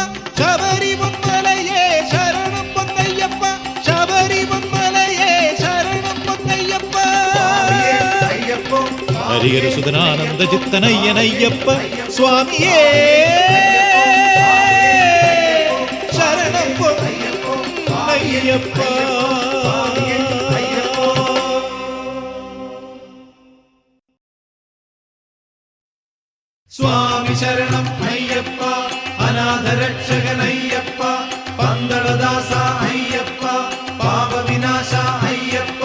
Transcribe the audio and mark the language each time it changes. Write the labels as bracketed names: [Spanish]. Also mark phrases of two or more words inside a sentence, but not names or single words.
[Tamil] சபரி பொன்மலையே சரணம் பொன்னையப்பா, சபரி பொன்மலையே சரணம் பொன்னையப்பா. ஹரிஹர சுதனானந்த சித்தனையனையப்ப சுவாமியே சரணம் பொன்னையப்பா. [Malayalam] സ്വാമി ശരണം അയ്യപ്പ, അനാഥരക്ഷകൻ അയ്യപ്പ, പന്തളദാസ അയ്യപ്പ, പാപവിനാശ അയ്യപ്പ.